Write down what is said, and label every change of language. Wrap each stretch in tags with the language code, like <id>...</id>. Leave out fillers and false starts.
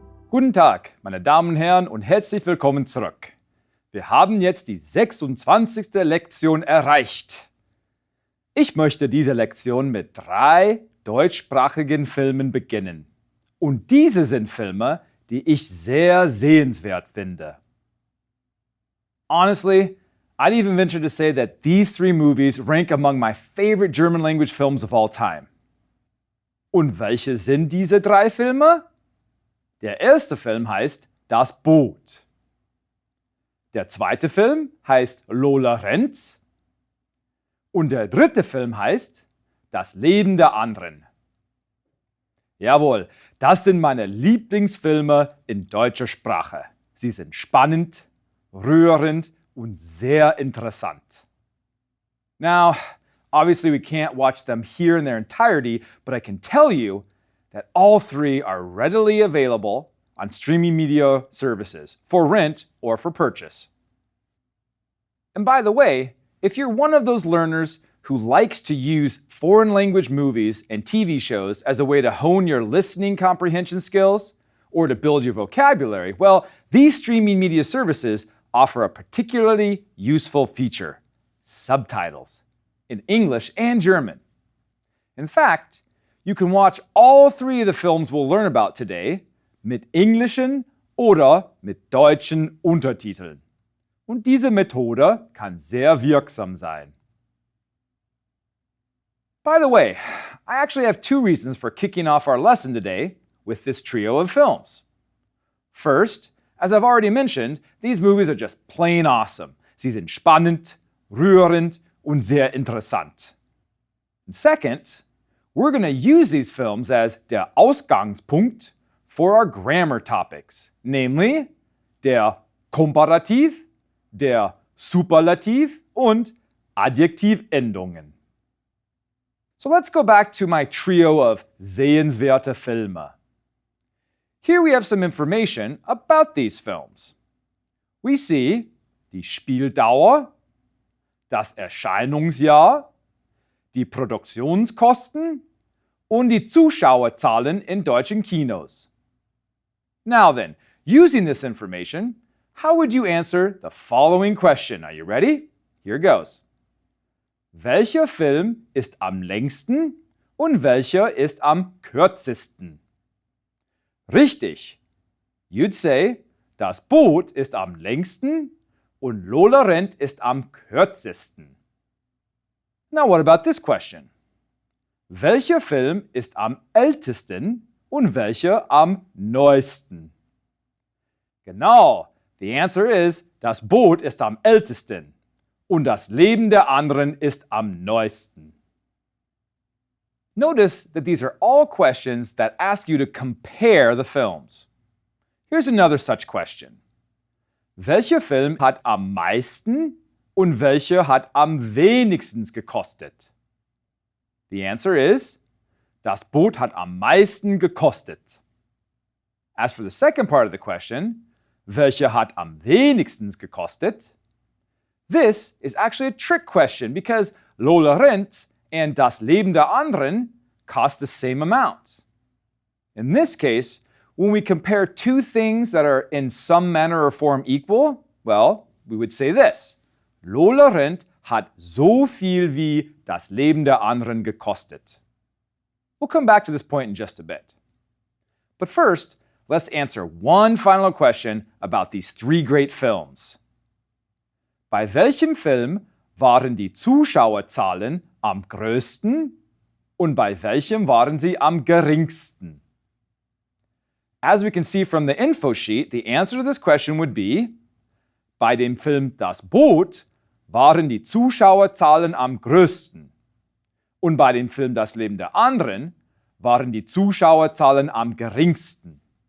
<de>Guten Tag, meine Damen und Herren, und herzlich willkommen zurück. Wir haben jetzt die 26. Lektion erreicht. Ich möchte diese Lektion mit 3 deutschsprachigen Filmen beginnen. Und diese sind Filme, die ich sehr sehenswert finde.</de> <en>Honestly, I'd even venture to say that these 3 movies rank among my favorite German language films of all time.</en> <de>Und welche sind diese 3 Filme? Der erste Film heißt Das Boot. Der zweite Film heißt Lola rennt. Und der dritte Film heißt Das Leben der anderen. Jawohl, das sind meine Lieblingsfilme in deutscher Sprache. Sie sind spannend, rührend und sehr interessant.</de> <en>Now, obviously we can't watch them here in their entirety, but I can tell you that all 3 are readily available on streaming media services for rent or for purchase. And by the way, if you're one of those learners who likes to use foreign language movies and TV shows as a way to hone your listening comprehension skills or to build your vocabulary, well, these streaming media services offer a particularly useful feature: subtitles in English and German. In fact, you can watch all 3 of the films we'll learn about today</en> <de>mit englischen oder mit deutschen Untertiteln. Und diese Methode kann sehr wirksam sein.</de> <en>By the way, I actually have 2 reasons for kicking off our lesson today with this trio of films. First, as I've already mentioned, these movies are just plain awesome.</en> <de>Sie sind spannend, rührend und sehr interessant.</de> <en>And second, we're going to use these films as</en> <de>der Ausgangspunkt</de> <en>for our grammar topics, namely</en> <de>der Komparativ, der Superlativ und Adjektivendungen.</de> <en>So let's go back to my trio of</en> <de>sehenswerte Filme.</de> <en>Here we have some information about these films. We see</en> <de>die Spieldauer, das Erscheinungsjahr, die Produktionskosten und die Zuschauerzahlen in deutschen Kinos.</de> <en>Now then, using this information, how would you answer the following question? Are you ready? Here goes.</en> <de>Welcher Film ist am längsten und welcher ist am kürzesten? Richtig.</de> <en>You'd say,</en> <de>Das Boot ist am längsten und Lola rennt ist am kürzesten.</de> <en>Now what about this question?</en> <de>Welcher Film ist am ältesten und welcher am neuesten? Genau,</de> <en>the answer is,</en> <de>Das Boot ist am ältesten und das Leben der anderen ist am neuesten.</de> <en>Notice that these are all questions that ask you to compare the films. Here's another such question.</en> <de>Welcher Film hat am meisten und welcher hat am wenigsten gekostet?</de> <en>The answer is,</en> <de>Das Boot hat am meisten gekostet.</de> <en>As for the second part of the question,</en> <de>welcher hat am wenigsten gekostet?</de> <en>This is actually a trick question because Lola rennt and Das Leben der anderen cost the same amount. In this case, when we compare 2 things that are in some manner or form equal, well, we would say this.</en> <de>Lola rennt hat so viel wie Das Leben der anderen gekostet.</de> <en>We'll come back to this point in just a bit. But first, let's answer one final question about these 3 great films.</en> <de>Bei welchem Film waren die Zuschauerzahlen am größten und bei welchem waren sie am geringsten?</de> <en>As we can see from the info sheet, the answer to this question would be,</en> <de>bei dem Film Das Boot waren die Zuschauerzahlen am größten und bei dem Film Das Leben der anderen waren die Zuschauerzahlen am geringsten.</de>